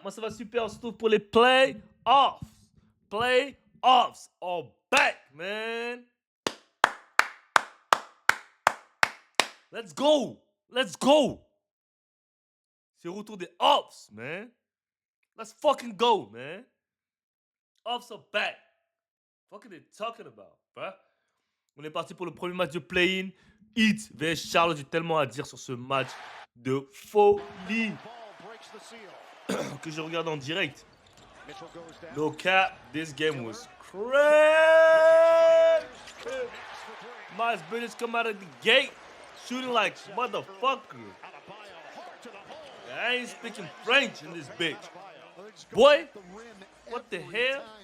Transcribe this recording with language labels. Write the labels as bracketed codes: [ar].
[fr] Moi ça va super, on se retrouve pour les playoffs. [en] Playoffs are back, man. Let's go. Let's go. [fr] C'est le retour des offs, man. [en] Let's fucking go, man. Offs are back. What are they talking about, bruh? [fr] On est parti pour le premier match de play-in. Heat vs Charlotte. J'ai tellement à dire sur ce match de folie que je regarde en direct. [en] No cap, this game was crazy. Miles Bridges come out of the gate shooting like motherfucker. I ain't speaking French in this bitch. Boy, what the hell?